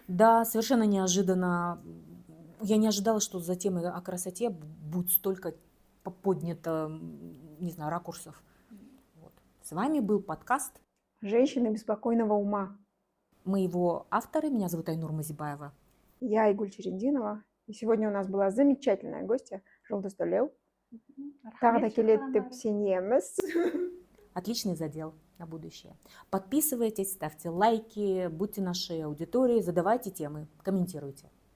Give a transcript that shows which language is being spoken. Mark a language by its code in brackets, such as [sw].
[ru] Да, совершенно неожиданно. Я не ожидала, что за темой о красоте будет столько поднято, не знаю, ракурсов. Вот. С вами был подкаст «Женщины беспокойного ума». Мы его авторы. Меня зовут Айнур Мазибаева. Я Айгуль Черендинова. И сегодня у нас была замечательная гостья Жұлдыз Төлеу. [kk] Тағы да келеді деп сенеміз. [ru] Отличный задел на будущее. Подписывайтесь, ставьте лайки, будьте нашей аудиторией, задавайте темы, комментируйте.